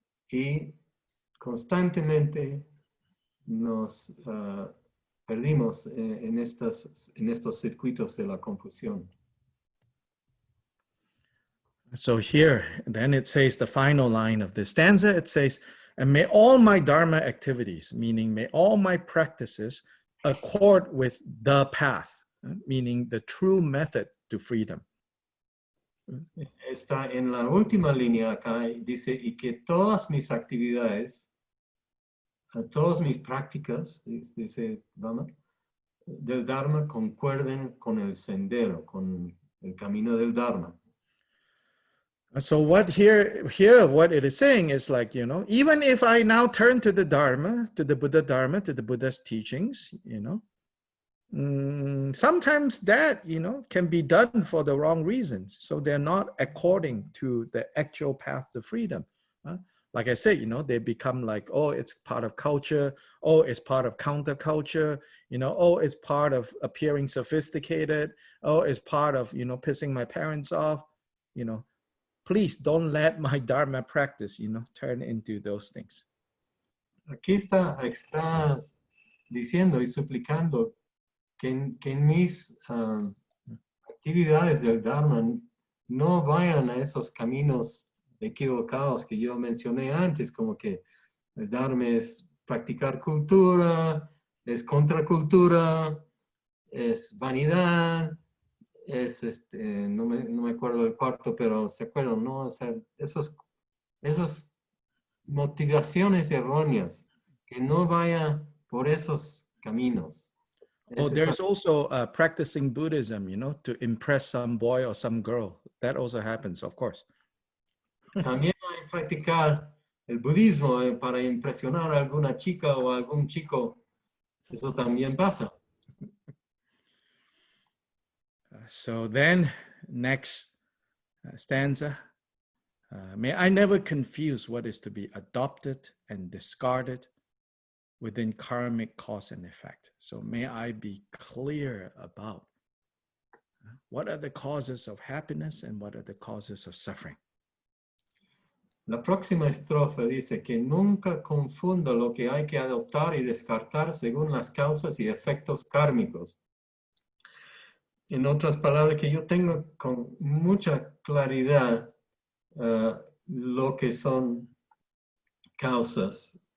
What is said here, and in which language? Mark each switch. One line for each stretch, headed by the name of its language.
Spanish: Y constantemente nos perdimos en estos circuitos de la confusión.
English: So here, then it says the final line of this stanza, it says, and may all my Dharma activities, meaning may all my practices accord with the path, meaning the true method to freedom.
Spanish: Está en la última línea acá, dice, y que todas mis actividades, todas mis prácticas, dice Dhamma, del Dharma concuerden con el sendero, con el camino del Dharma.
English: So what what it is saying is like, you know, even if I now turn to the Dharma, to the Buddha Dharma, to the Buddha's teachings, you know, sometimes that, you know, can be done for the wrong reasons. So they're not according to the actual path to freedom. Like I said, you know, they become like, oh, it's part of culture. Oh, it's part of counterculture. You know, oh, it's part of appearing sophisticated. Oh, it's part of, you know, pissing my parents off. You know, please don't let my Dharma practice, you know, turn into those things.
Spanish: Aquí está diciendo y suplicando que en mis actividades del Dharma no vayan a esos caminos equivocados que yo mencioné antes, como que el Dharma es practicar cultura, es contracultura, es vanidad, es no me acuerdo del cuarto, pero se acuerdan, ¿no? O sea, esas motivaciones erróneas, que no vaya por esos caminos.
English: Oh, there's also practicing Buddhism, you know, to impress some boy or some girl. That also happens, of course.
Spanish: También hay que practicar el budismo para impresionar a alguna chica o a algún chico. Eso también pasa.
English: So then, next stanza. May I never confuse what is to be adopted and discarded within karmic cause and effect. So may I be clear about what are the causes of happiness and what are the causes of suffering.
Spanish: La próxima estrofa dice que nunca confunda lo que hay que adoptar y descartar según las causas y efectos kármicos. En otras palabras, que yo tengo con mucha claridad lo que son causas.